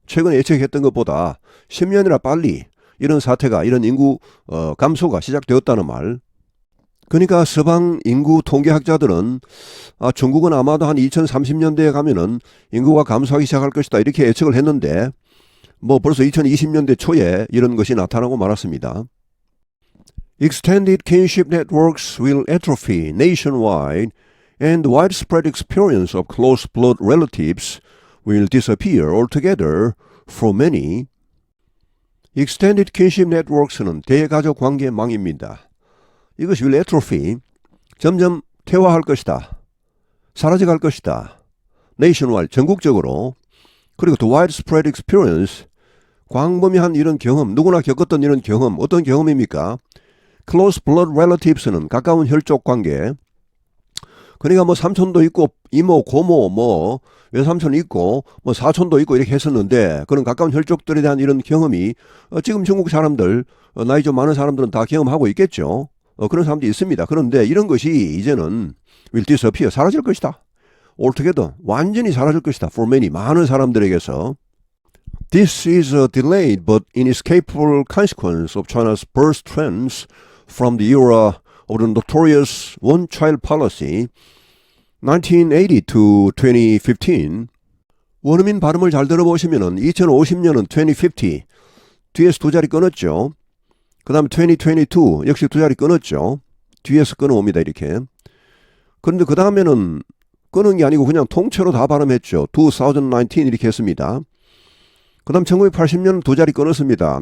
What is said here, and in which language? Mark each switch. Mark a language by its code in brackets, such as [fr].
[ko] 최근에 예측했던 것보다 10년이나 빨리 이런 사태가, 이런 인구 감소가 시작되었다는 말. 그러니까 서방 인구 통계학자들은 중국은 아마도 한 2030년대에 가면은 인구가 감소하기 시작할 것이다 이렇게 예측을 했는데 뭐 벌써 2020년대 초에 이런 것이 나타나고 말았습니다. [en] Extended kinship networks will atrophy nationwide and widespread experience of close blood relatives will disappear altogether for many. Extended kinship networks [ko] 는 대가족 관계망입니다. 이것이 [en] will atrophy, [ko] 점점 퇴화할 것이다. 사라져갈 것이다. nationwide, 전국적으로. 그리고 [en] the widespread experience, [ko] 광범위한 이런 경험, 누구나 겪었던 이런 경험, 어떤 경험입니까? [en] Close blood relatives [ko] 는 가까운 혈족 관계. 그러니까 뭐 삼촌도 있고 이모, 고모, 뭐 외삼촌이 있고 뭐 사촌도 있고 이렇게 했었는데 그런 가까운 혈족들에 대한 이런 경험이 지금 중국 사람들, 나이 좀 많은 사람들은 다 경험하고 있겠죠. 그런 사람도 있습니다. 그런데 이런 것이 이제는 [en] will disappear, [ko] 사라질 것이다. altogether, 완전히 사라질 것이다. [en] for many, [ko] 많은 사람들에게서. [en] This is a delayed but inescapable consequence of China's birth trends from the era of the notorious one-child policy, 1980 to 2015. [ko] 원어민 발음을 잘 들어보시면은 2050년은 2050, 뒤에서 두 자리 끊었죠. 그 다음에 2022, 역시 두 자리 끊었죠. 뒤에서 끊어옵니다, 이렇게. 그런데 그 다음에는 끊은 게 아니고 그냥 통째로 다 발음했죠. 2019 이렇게 했습니다. 그 다음 1980년은 두 자리 끊었습니다.